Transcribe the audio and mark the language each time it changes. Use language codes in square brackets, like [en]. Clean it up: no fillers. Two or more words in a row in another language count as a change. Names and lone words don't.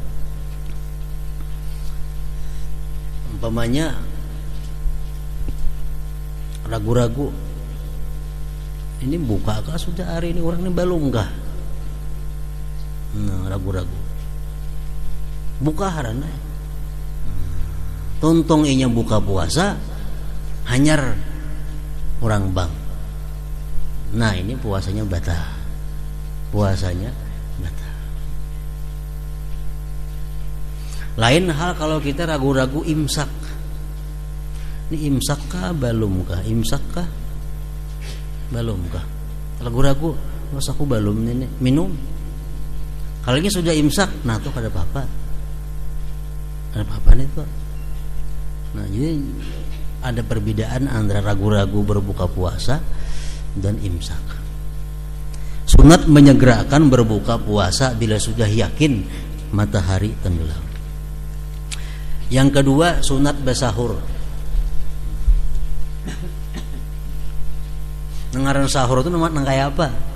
[bjn] Umpamanya ragu-ragu, ini buka kah sudah hari ini, orang ini belum kah? Nah, ragu-ragu. Buka harana. Tontong inya buka puasa hanyar orang bang. Nah, ini puasanya batal. Puasanya batal. Lain hal kalau kita ragu-ragu imsak. Ini imsak kah belum kah? Imsak kah belum kah? Ragu-ragu, mas aku belum ini minum. Kalau ini sudah imsak, nah tuh kada apa-apa. Ada apa-apa itu. [id] Nah, jadi ada perbedaan antara ragu-ragu berbuka puasa dan imsak. Sunat menyegerakan berbuka puasa bila sudah yakin matahari tenggelam. Yang kedua sunat bersahur. [bjn] Ngaran sahur itu nang kayak apa?